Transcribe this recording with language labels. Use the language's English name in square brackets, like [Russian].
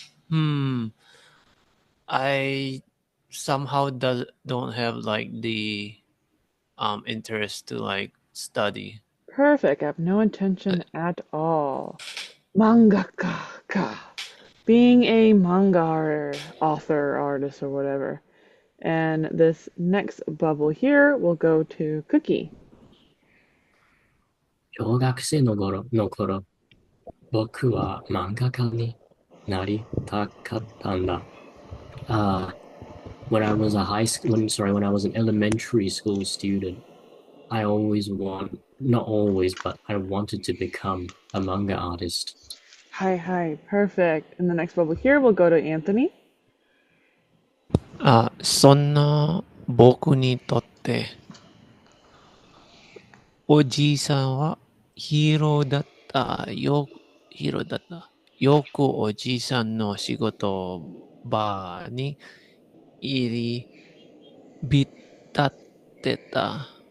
[English] Hmm, I somehow don't have like the interest to like study. Perfect. I have no intention at all. [Japanese] Mangaka ka. [English] Being a manga author, artist, or whatever. And this next bubble here will go to Cookie. [Japanese] 小学生の頃、僕は漫画家になりたかったんだ。 [English] Uh, when I was a when I was an elementary school student, I always not always, but I wanted to become a manga artist. Hi, perfect. And the next bubble here will go to Anthony. [Japanese] そんな僕にとっておじいさんはヒーローだったヒーローだった。よくおじいさんの仕事場に入り浸ってた。